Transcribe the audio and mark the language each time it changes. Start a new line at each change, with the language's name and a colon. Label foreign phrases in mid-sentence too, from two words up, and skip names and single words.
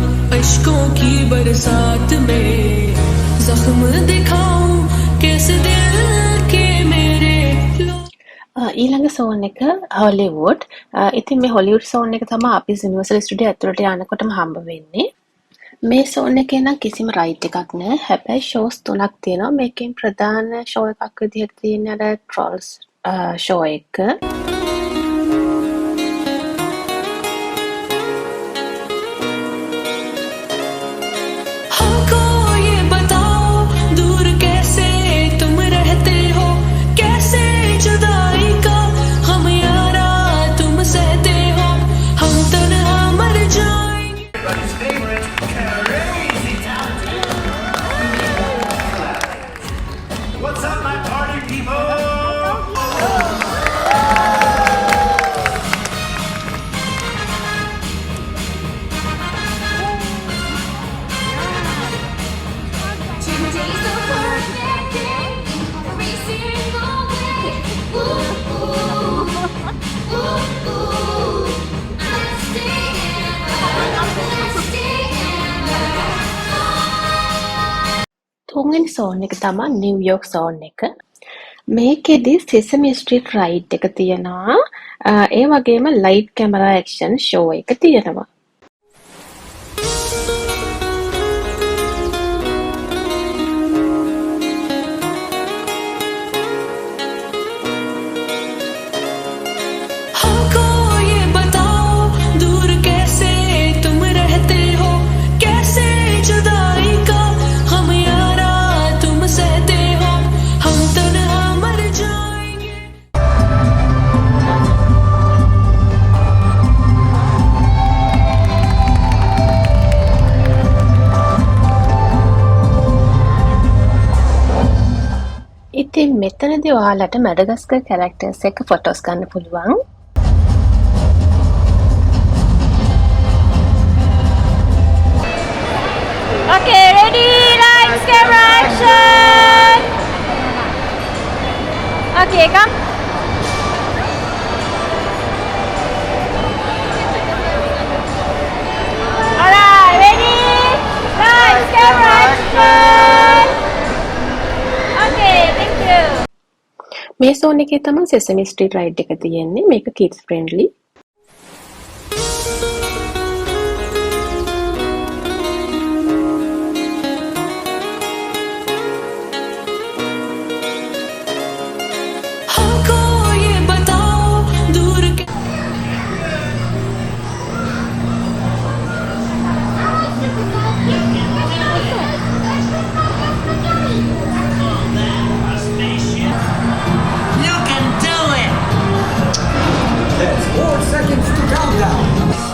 Hindi: अश्कों की बरसात में जख्म दिखाऊं कैसे दिल के मेरे
Sinhala: ඊළඟ සෝන් එක හොලිවුඩ්. ඉතින් මේ හොලිවුඩ් සෝන් එක තමයි අපි යුනිවර්සල් ස්ටුඩියෝ ඇතුළට යනකොටම හම්බ වෙන්නේ. මේ සෝන් එකේ නම් කිසිම රයිට් එකක් නැහැ. හැබැයි ෂෝස් 3ක් තියෙනවා. මේකෙන් ප්‍රධාන ෂෝ එකක් විදිහට තියෙන්නේ අර ට්‍රොල්ස් ෂෝ එක.
Hindi: हमको ये बताओ दूर कैसे तुम रहते हो कैसे जुदाई का हम यारा तुम सहते हो हम तन्हा मर जाएंगे
English: What's up, my party people? Today's the perfect day, every single way. Ooh, ooh, ooh, ooh. Let's stay together.
Sinhala: තුන්වෙනි සෝන් එක තමයි නිව්යෝක් සෝන් එක. මේකෙදි සෙසමි ස්ට්‍රීට් රයිඩ් එක තියෙනවා. ඒ වගේම ලයිට් කැමරා ඇක්ෂන් ෂෝ එක තියෙනවා.
Hindi: हमको ये बताओ दूर कैसे तुम रहते हो कैसे जुदाई का हम यारा तुम सहते हो हम तन्हा मर जाएंगे
Sinhala: ඉතින් මෙතනදී ඔයාලට මැඩගස්කර් කැරක්ටර්ස් එක්ක ෆොටෝස් ගන්න පුළුවන්.
English: Okay, ready, lights, camera, action! Okay, come. Alright, ready, lights, camera, action! Okay, thank you.
Sinhala: මේ සෝන් එකේ තමයි සෙසමි ස්ට්‍රීට් රයිඩ් එක තියෙන්නේ. මේක
English: kids friendly.
Hindi: हमको ये बताओ दूर
English: You can do it! That's 4 seconds to countdown.